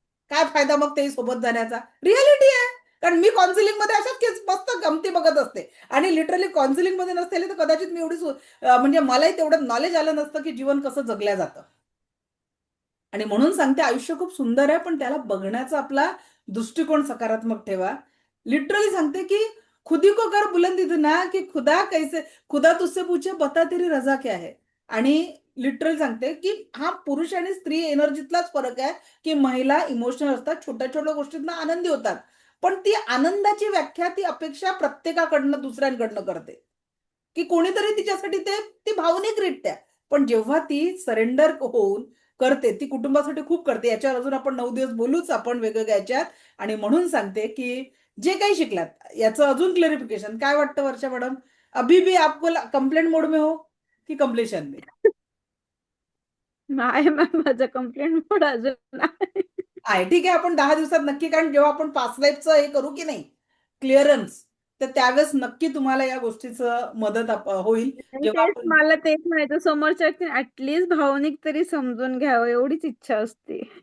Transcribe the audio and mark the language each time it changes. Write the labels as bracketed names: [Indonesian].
[Marathi] काय फायदा मग तेही सोबत जाण्याचा? रियालिटी आहे. कारण मी काउन्सिलिंग मध्ये अशाच केस मस्त गमती बघत असते आणि लिटरली काउन्सिलिंग मध्ये नसते तर कदाचित मी एवढी म्हणजे मलाही तेवढं नॉलेज आलं नसतं की जीवन कसं जगल्या जातं. आणि म्हणून सांगते, आयुष्य खूप सुंदर आहे, पण त्याला बघण्याचा आपला दृष्टिकोन सकारात्मक ठेवा. लिटरली सांगते की [Hindi] खुदी को कर बुलंदी ना, की खुदा तुझसे पूछे बता तेरी रजा क्या है. [Marathi] आणि लिटरली सांगते की हा पुरुष आणि स्त्री एनर्जीतलाच फरक आहे, की महिला इमोशनल असतात, छोट्या छोट्या गोष्टींना आनंदी होतात, पण ती आनंदाची व्याख्या, ती अपेक्षा प्रत्येकाकडनं दुसऱ्यांकडनं करते की कोणीतरी तिच्यासाठी ती भावनिकरित्या. पण जेव्हा ती सरेंडर होऊन करते, ती कुटुंबासाठी खूप करते. याच्यावर अजून आपण 9 दिवस बोलूच आपण वेगवेगळ्या याच्यात. आणि म्हणून सांगते की जे काही शिकलात याचं अजून क्लेरिफिकेशन काय वाटतं वर्षा मॅडम? [Hindi] अभी भी आपको कंप्लेंट मोड में हो की कम्प्लिशन में? [Marathi] नाही मॅम, माझं कंप्लेंट मोड अजून आहे. आहे ठीक आहे, आपण 10 दिवसात नक्की, कारण जेव्हा आपण पास्ट लाईफचं हे करू की नाही क्लिअरन्स, तर त्यावेळेस नक्की तुम्हाला या गोष्टीचं मदत होईल. जेव्हा तेच आपण मला तेच म्हणायचं, समोरच्या व्यक्तीने ऍटलीस्ट भावनिक तरी समजून घ्यावं, एवढीच इच्छा असते.